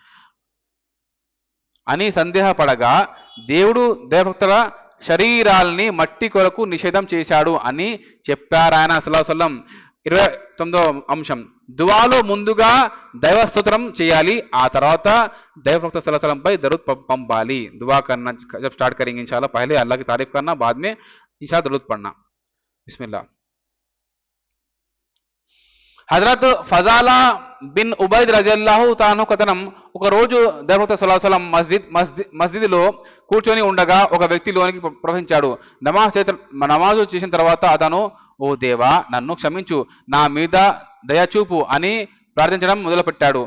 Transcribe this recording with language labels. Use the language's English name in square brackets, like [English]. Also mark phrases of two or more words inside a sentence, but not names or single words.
[Telugu] అని సందేహపడగా దేవుడు దైవప్రవక్తల శరీరాల్ని మట్టి కొరకు నిషేధం చేశాడు అని చెప్పారాయన [Arabic] صلى الله عليه وسلم. [Telugu] 29వ అంశం, దువాలో ముందుగా దైవ స్తోత్రం చేయాలి, ఆ తర్వాత దైవప్రవక్త [Arabic] صلى الله عليه وسلم [Telugu] पर దరూద్ పంపాలి. [Hindi] दुआ करना जब स्टार्ट करेंगे इंशाल्लाह पहले अल्लाह की तारीफ करना, बाद में इंशाल्लाह दरूद पढ़ना. बिस्मिल्लाह. [Telugu] హజరత్ ఫజాలా బిన్ ఉబైద్ రజియల్లాహు తాను కథనం, ఒక రోజు దైవప్రవక్త [Arabic] صلى الله عليه وسلم [Telugu] మస్జిద్లో కూర్చొని ఉండగా ఒక వ్యక్తి లోనికి ప్రవహించాడు. నమాజు చేసిన తర్వాత అతను, ఓ దేవా నన్ను క్షమించు, నా మీద దయచూపు అని ప్రార్థించడం మొదలుపెట్టాడు.